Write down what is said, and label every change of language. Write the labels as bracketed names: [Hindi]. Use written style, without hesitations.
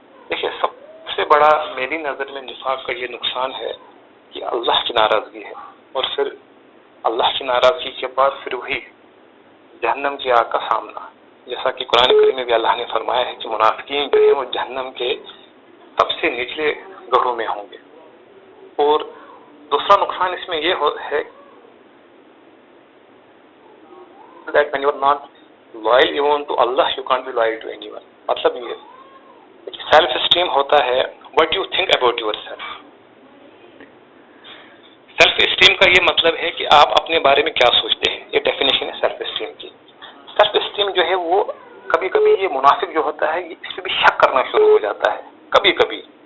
[Urdu] دیکھیے سب سے بڑا میری نظر میں نفاق کا یہ نقصان ہے کہ اللہ کی ناراضگی ہے، اور پھر اللہ کی ناراضگی کے بعد پھر وہی جہنم کی آگ کا سامنا. جیسا کہ قرآن کریم میں بھی اللہ نے فرمایا ہے کہ منافقین جو ہیں وہ جہنم کے سب سے نچلے گڑھوں میں ہوں گے. اور دوسرا نقصان اس میں یہ ہے [English] that when you are not loyal even to Allah, you can't be loyal to anyone. [Urdu] مطلب یہ سیلف اسٹیم ہوتا ہے [English] what you think about yourself. [Urdu] Self esteem کا یہ مطلب ہے کہ آپ اپنے بارے میں کیا سوچتے ہیں. یہ ڈیفینیشن ہے سیلف اسٹیم کی. سیلف اسٹیم جو ہے وہ کبھی کبھی یہ منافق جو ہوتا ہے اس پہ بھی شک کرنا شروع ہو جاتا ہے کبھی کبھی.